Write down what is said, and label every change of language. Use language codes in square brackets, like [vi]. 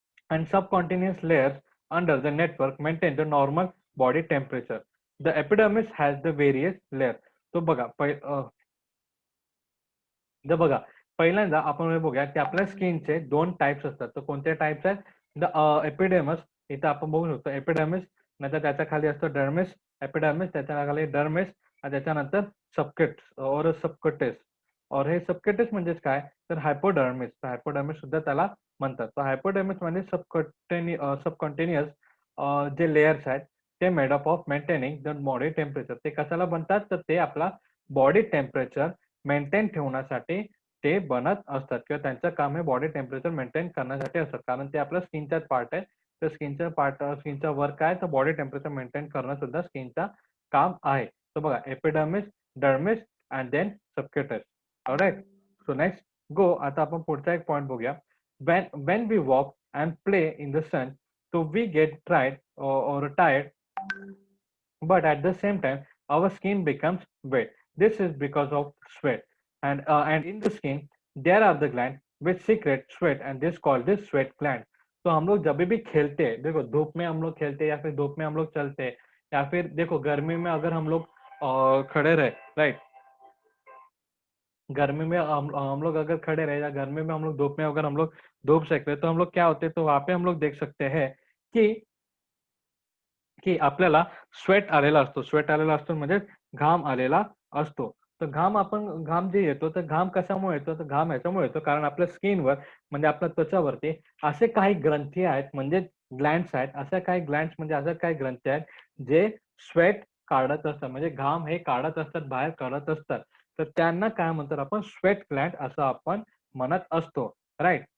[en] And subcutaneous layers under the network maintain the normal body temperature. The epidermis has the various layers. [mr] तो बघा, पहिल्यांदा आपण हे बघूया की आपल्या स्किनचे दोन टाइप्स असतात. तर कोणते टाइप्स आहेत? द एपिडेमस, इथं आपण बघू शकतो एपिडेमिस, नंतर त्याच्या खाली असतो डर्मिस, एपिडर्मिस, त्याच्या खाली डर्मिस, आणि त्याच्यानंतर सबकटेस. और हे सबकटेस म्हणजेच काय? तर हायपोडर्मिस. तर हायपोडर्मिस सुद्धा त्याला म्हणतात. तर हायपोडर्मिस म्हणजे सबकॉन्टिन्युअस जे लेयर्स आहेत ते [en] Made up of maintaining the body temperature. [mr] ते कशाला बनतात? तर ते आपला बॉडी टेम्परेचर मेंटेन ठेवण्यासाठी ते बनत असतात किंवा त्यांचं काम हे बॉडी टेम्परेचर मेंटेन करण्यासाठी असतात. कारण ते आपल्या स्किनचाच पार्ट आहे. तर स्किनचा वर्क काय? तर बॉडी टेम्परेचर मेंटेन करणं सुद्धा स्किनचा काम आहे. तर बघा, epidermis, dermis and then सबक्युटस. [en] Alright. So next go. [mr] आता आपण पुढचा एक पॉइंट बघूया. [en] when we walk and play in the sun, so we get dried or tired, but at the same time our skin becomes wet. This is because of sweat. And in the skin there are the glands which secrete sweat, and this called this sweat gland. [hi] तो हम लोग जब भी खेलते हैं, देखो धूप में हम लोग खेलते हैं या फिर धूप में हम लोग चलते हैं, या फिर देखो गर्मी में अगर हम लोग खड़े रहे, राइट? गर्मी में हम लोग अगर खड़े रहे या गर्मी में हम लोग धूप में अगर हम लोग धूप सेक रहे, तो हम लोग क्या होते हैं? तो वहां पे हम लोग देख सकते हैं कि [mr] आपल्याला स्वेट आलेला असतो. स्वेट आलेला असतो म्हणजे घाम आलेला असतो. तर घाम जे येतो, तर घाम कशामुळे येतो? तर घाम याच्यामुळे येतो कारण आपल्या स्किनवर म्हणजे आपल्या त्वचावरती असे काही ग्रंथी आहेत, म्हणजे ग्लँड्स आहेत. अशा काही ग्लँड्स म्हणजे अशा काही ग्रंथी आहेत जे स्वेट काढत असतात, म्हणजे घाम हे काढत असतात, बाहेर काढत असतात. तर त्यांना काय म्हणतात आपण स्वेट ग्लँड असं आपण म्हणत असतो, राइट?